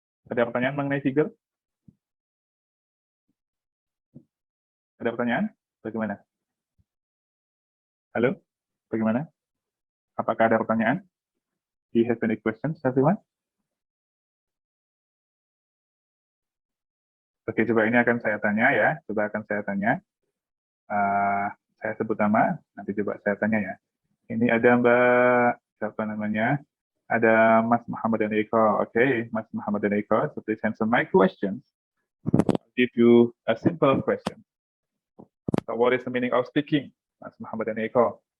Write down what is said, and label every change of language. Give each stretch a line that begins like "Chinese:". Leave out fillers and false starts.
Indonesian: Ada pertanyaan mengenai figure? Ada pertanyaan? Bagaimana? Halo? Bagaimana? Apakah ada pertanyaan?
English: Do you have any questions, everyone?
Indonesian: Oke, coba ini akan saya tanya ya. Coba akan saya tanya. Saya sebut nama, nanti coba saya tanya ya. Ini ada Mbak, siapa namanya? Ada Mas Muhammad dan Eko. Oke, Mas Muhammad dan Eko.
English: So please answer my questions. I'll give you a simple question. So what is the meaning of speaking, Mas Muhammad dan Eko?